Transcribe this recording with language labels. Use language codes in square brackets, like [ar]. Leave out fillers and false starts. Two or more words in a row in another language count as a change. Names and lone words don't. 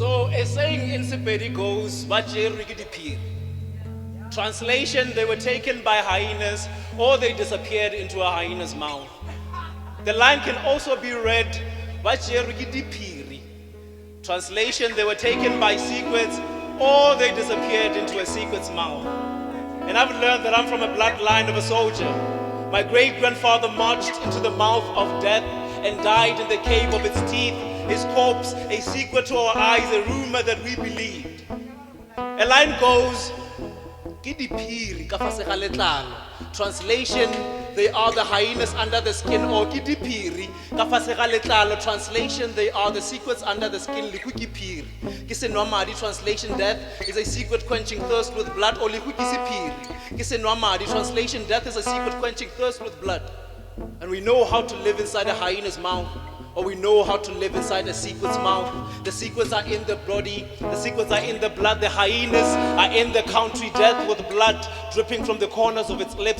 [en] a saying in Sepedi goes, [nso] "Bajeru ke diphiri." [en] Translation, they were taken by hyenas or they disappeared into a hyena's mouth. The line can also be read, [nso] "Bajeru ke diphiri." [en] Translation, they were taken by sequins or they disappeared into a sequin's mouth. And I've learned that I'm from a bloodline of a soldier. My great-grandfather marched into the mouth of death and died in the cave of its teeth. His corpse, a secret to our eyes, a rumor that we believed. A line goes, [nso] "Ke diphiri ka fase ga letlalo." [en] Translation, they are the hyenas under the skin, or [nso] ke diphiri ka fase ga letlalo. [en] Translation, they are the secrets under the skin. [nso] Lehu ke phiri ke senwamadi. [en] Translation, death is a secret quenching thirst with blood, or [nso] lehu ke sephiri ke senwamadi. [en] Translation, death is a secret quenching thirst with blood. And we know how to live inside a hyena's mouth, or we know how to live inside a sequin's mouth. The sequins are in the body, the sequins are in the blood, the hyenas are in the country, death with blood dripping from the corners of its lips.